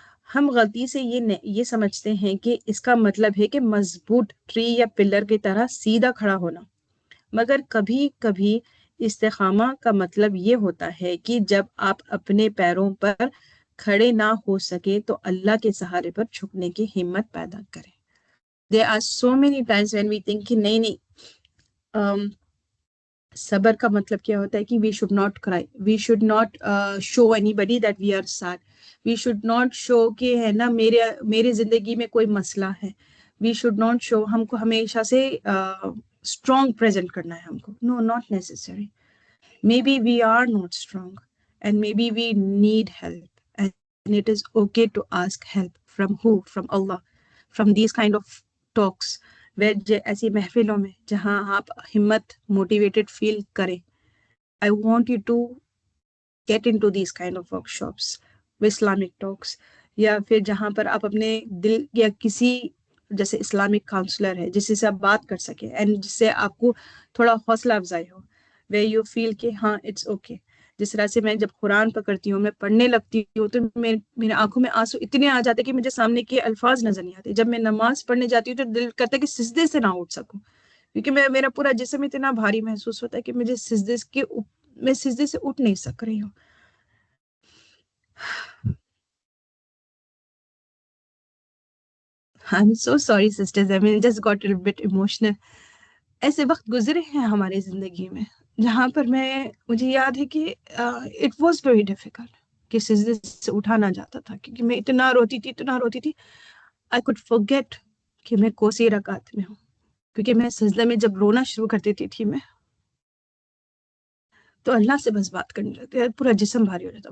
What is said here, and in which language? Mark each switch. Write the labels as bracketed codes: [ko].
[ur] ہم غلطی سے یہ سمجھتے ہیں کہ اس کا مطلب ہے کہ مضبوط ٹری یا پلر کی طرح سیدھا کھڑا ہونا، مگر کبھی کبھی استقامہ کا مطلب یہ ہوتا ہے کہ جب آپ اپنے پیروں پر کھڑے نہ ہو سکے تو اللہ کے سہارے پر جھکنے کی ہمت پیدا کریں. [en] There are so many times when we think [ur] کہ نہیں صبر کا مطلب کیا ہوتا ہے کہ [en] we should not cry, we should not show anybody that we are sad, we should not show [ur] کہ ہے نا میرے زندگی میں کوئی مسئلہ ہے, [en] we should not show. [ur] ہم کو ہمیشہ سے [en] strong present [ur] کرنا ہے ہم کو. [en] No, not necessary. Maybe we are not strong and maybe we need help and it is okay to ask help. From who? From Allah. From these kind of talks where [ur] ایسی محفلوں میں جہاں آپ ہمت motivated فیل کریں. [en] I want you to get into these kind of workshops, Islamic talks, [ur] یا پھر جہاں پر آپ اپنے دل یا کسی جیسے اسلامک کاؤنسلر ہے جس سے آپ بات کر سکیں اینڈ جس سے آپ کو تھوڑا حوصلہ افزائی ہو, [en] where you feel [ur] کہ ہاں [en] It's okay. [ur] جس طرح سے میں جب قرآن پکڑتی ہوں, میں پڑھنے لگتی ہوں تو میرے آنکھوں میں آنسو اتنے آ جاتے کہ مجھے سامنے کے الفاظ نظر نہیں آتے. جب میں نماز پڑھنے جاتی ہوں تو دل کرتا ہے کہ سجدے سے نہ اٹھ سکوں, کیونکہ میرا پورا جسم اتنا بھاری محسوس ہوتا ہے کہ مجھے میں سجدے سے اٹھ نہیں سک رہی ہوں. [en] I'm so sorry sisters, I mean just got a bit emotional. [ur] ایسے وقت گزرے ہیں ہماری زندگی میں جہاں پر مجھے یاد ہے کہ [en] it was very difficult [ur] کہ سجدے سے اٹھا نہ جاتا تھا, کیونکہ میں اتنا روتی تھی [en] I could forget [ur] کہ میں کوسی رکعت میں ہوں, کیونکہ میں سجدے میں جب رونا شروع کر دیتی تھی میں تو اللہ سے بس بات کرنے لگتی, پورا جسم بھاری ہو جاتا.